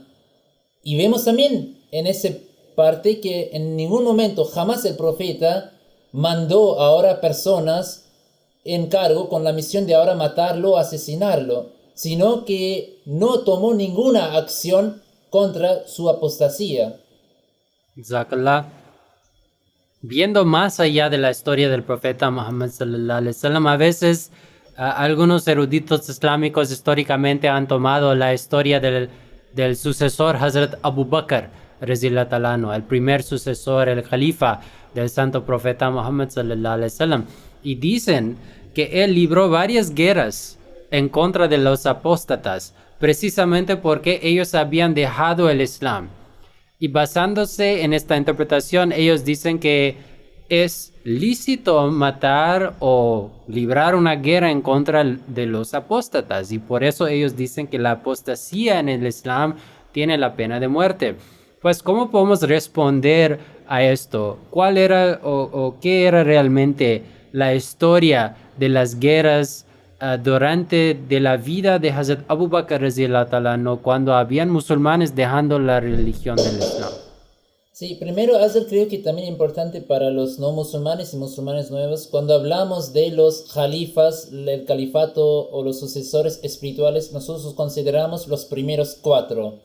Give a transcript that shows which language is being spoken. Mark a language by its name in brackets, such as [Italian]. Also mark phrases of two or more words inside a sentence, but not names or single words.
[Spanish] Y vemos también en esa parte que en ningún momento jamás el profeta mandó ahora personas en cargo con la misión de ahora matarlo o asesinarlo, sino que no tomó ninguna acción contra su apostasía. Jazakallah. Viendo más allá de la historia del profeta Muhammad [Arabic] صلى الله عليه وسلم, [Spanish] a veces algunos eruditos islámicos históricamente han tomado la historia del sucesor Hazrat Abu Bakr, [Arabic] رضي الله تعالى عنه, [Spanish] el primer sucesor, el califa del santo profeta Muhammad [Arabic] صلى الله عليه وسلم, [Spanish] y dicen que él libró varias guerras en contra de los apóstatas, precisamente porque ellos habían dejado el Islam. Y basándose en esta interpretación, ellos dicen que es lícito matar o librar una guerra en contra de los apóstatas, y por eso ellos dicen que la apostasía en el Islam tiene la pena de muerte. Pues, ¿cómo podemos responder a esto? ¿Cuál era o qué era realmente la historia de las guerras durante de la vida de Hazrat Abu Bakr [Arabic] رضي الله تعالى عنه, [Spanish] cuando habían musulmanes dejando la religión del Islam? Sí, primero, Azar, creo que también es importante para los no musulmanes y musulmanes nuevos, cuando hablamos de los halifas, el califato o los sucesores espirituales, nosotros consideramos los primeros 4.